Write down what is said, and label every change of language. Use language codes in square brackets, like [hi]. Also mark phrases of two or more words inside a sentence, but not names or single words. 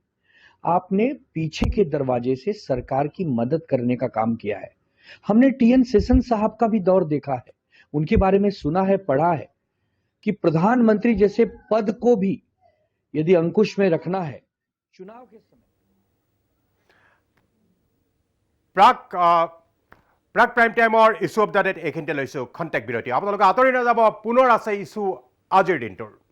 [hi] आपने पीछे के दरवाजे से सरकार की मदद करने का काम किया है। हमने टीएन सेशन साहब का भी दौर देखा है, उनके बारे में सुना है, पढ़ा है कि प्रधानमंत्री जैसे पद को भी यदि अंकुश में रखना है चुनाव के समय। [as] প্ৰাক [en] prime timeৰ issue of the date [as] এইখিনিতে লৈছোঁ খন্তেক বিৰতি। আপোনালোকে আঁতৰি নাযাব, পুনৰ আছে ইছ্যু আজিৰ দিনটোৰ।